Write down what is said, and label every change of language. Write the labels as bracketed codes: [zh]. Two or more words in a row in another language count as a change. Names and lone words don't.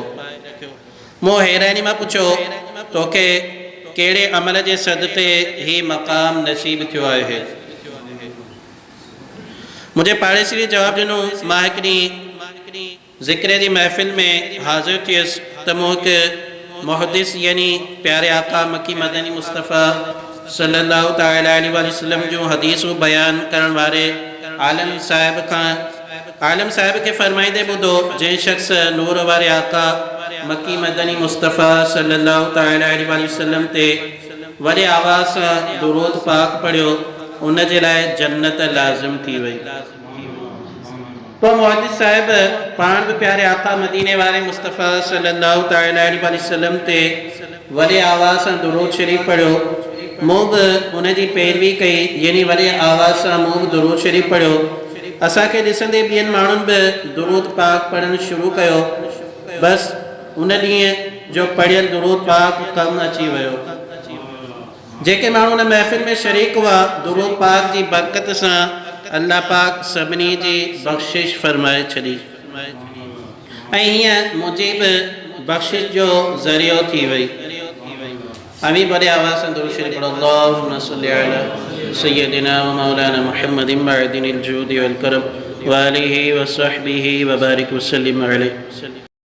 [sd] मूं हैरानी मां पुछियो, तोखे कहिड़े अमल जे सदक़े ही मक़ाम नसीब थियो आहे? मुंहिंजे पाड़ेसिरी जवाबु ॾिनो, मां हिकु ॾींहुं ज़िक्र जी महफ़िल में हाज़िर थियुसि त मूं हिकु मुहदिस यानी प्यारे आका मकी मदनी मुस्तफ़ा [ar] صلى الله تعالى عليه وسلم [sd] जूं हदीसूं बयान करण वारे आलम साहिब खे फरमाईंदे ॿुधो, जंहिं शख़्स नूर वारे आका मकी मदनी मुस्तफ़ा [ar] صلى الله تعالى عليه وسلم [sd] ते वॾे आवाज़ सां दुरूद पाक पढ़ियो, उन जे लाइ जन्नत लाज़िम थी वई। तो मुहद्दिस साहिब पाण बि प्यारे आका मदीने वारे मुस्तफ़ा [ar] صلى الله تعالى عليه وسلم [sd] ते वॾे आवाज़ सां दुरूद शरीफ़ पढ़ियो। मूं बि उन जी पैरवी कई, यानी वॾे आवाज़ सां मूं बि दुरूद शरीफ़ पढ़ियो। असांखे ॾिसंदे ॿियनि माण्हुनि बि दुरूद पाक पढ़णु शुरू कयो। बसि उन ॾींहुं जो पढ़ियल दुरूद पाक कमु अची वियो। जेके माण्हू उन महफ़िल में शरीक हुआ, दुरूद पाक जी बरकत सां अल्लाह पाक सभिनी जी बख़्शिश फरमाए छॾी ऐं हीअं मुंहिंजी बि बख़्शिश जो ज़रियो थी वई। [hi] अमीन बड़े आवाज़ से दुरूद शरीफ पढ़ो। [ar] اللهم صل على سيدنا ومولانا محمد معدن الجود والكرم وآله وصحبه وبارك وسلم عليه.